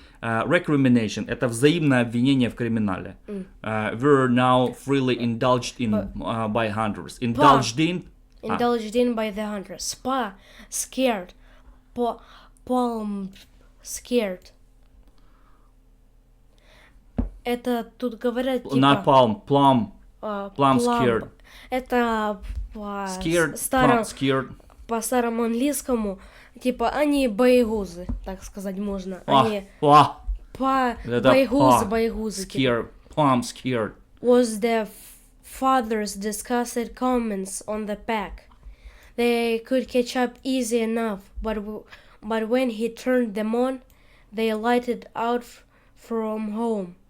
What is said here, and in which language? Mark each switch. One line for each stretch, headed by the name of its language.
Russian: Recrimination — это взаимное обвинение в криминале.
English: Were now freely indulged in by hunters. Indulged in by the hunters. Scared. Palm scared.
Russian: Это тут говорят типа...
English: Not palm, plum scared.
Russian: Это
English: Scared, scared.
Russian: По старому английскому, типа, они боегузы, так сказать можно. Они боегузы.
English: Scared, plum scared. Was the father's disgusted comments on the pack. They could catch up easy enough, but when he turned them on, they lighted out from home.